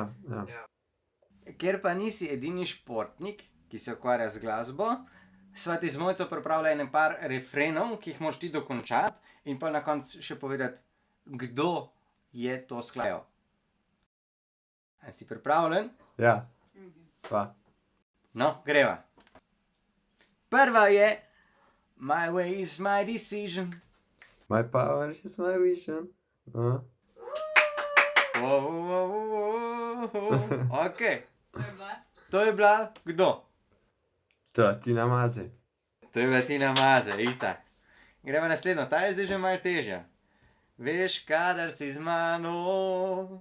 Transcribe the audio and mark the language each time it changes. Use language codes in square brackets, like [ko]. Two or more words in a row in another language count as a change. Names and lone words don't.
[sl] Ker pa nisi edini športnik, ki se ukvarja z glasbo, sva ti z Mojco pripravila ene par refrenov, ki jih moraš ti dokončati in pa na koncu še povedati, kdo je to sklajal. A si pripravljen? Ja, sva. No, greva. Prva je [en] My way is my decision. My power is my vision. [sl] Okej. To je bila kdo? To je Tina Maze. To je bila Tina Maze, itak. Greva naslednjo, ta je zdaj že malo težja. Veš, kadar si z mano.